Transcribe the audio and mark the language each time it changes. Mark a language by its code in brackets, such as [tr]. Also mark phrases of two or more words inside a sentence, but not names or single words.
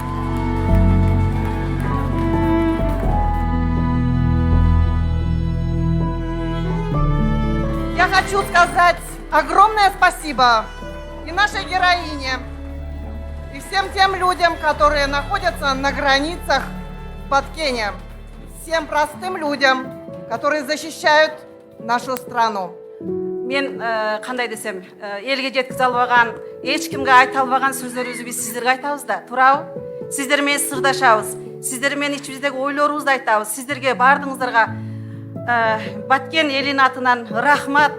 [ru] Я хочу сказать огромное спасибо и нашей героине, и всем тем людям, которые находятся на границах Баткене, всем простым людям, которые защищают нашу страну. [ky] Мен кандай десем, элге жеткизе албаган, эч кимге айта албаган сөздөрүбүздү биз сиздерге айтабыз да, туурабы? Сиздер менен сырдашабыз, сиздер менен ичибиздеги ойлорубузду айтабыз. Сиздерге бардыгыңыздарга Баткен элинин атынан рахмат.